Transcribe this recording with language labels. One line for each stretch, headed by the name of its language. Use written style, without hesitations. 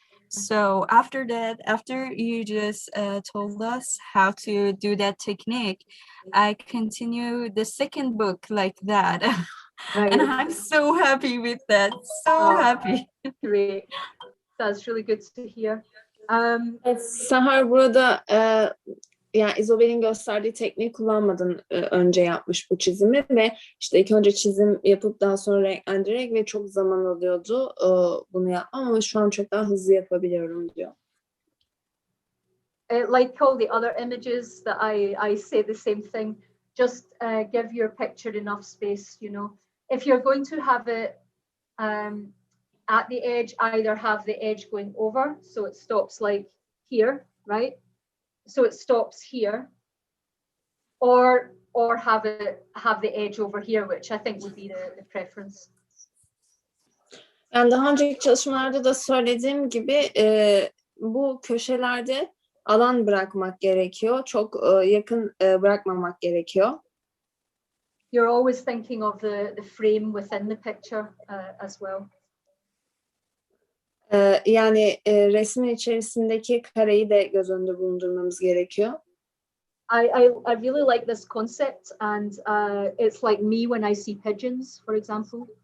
English: So after that, after you just told us how to do that technique, I continued the second book like that. Right. And I'm so happy with that. So happy. Great. That's really good to hear.
Turkish: Sahar burada yani İzobel'in gösterdiği tekniği kullanmadan önce yapmış bu çizimi ve işte ilk önce çizim yapıp daha sonra renklendirerek ve çok zaman alıyordu bunu yapmam, ama şu an çok daha hızlı yapabiliyorum diyor.
English: Like all the other images that I say the same thing. Just give your picture enough space, you know. If you're going to have it at the edge, either have the edge going over, so it stops like here, right? So it stops here, or have the edge over here, which I think would be the preference.
Turkish: Yani daha önceki çalışmalarda da söylediğim gibi bu köşelerde alan bırakmak gerekiyor. Çok yakın bırakmamak gerekiyor.
English: You're always thinking of the frame within the picture as well.
Turkish: Yani resmin içerisindeki kareyi de göz önünde bulundurmamız gerekiyor.
English: I really like this concept, and it's like me when I see pigeons, for example.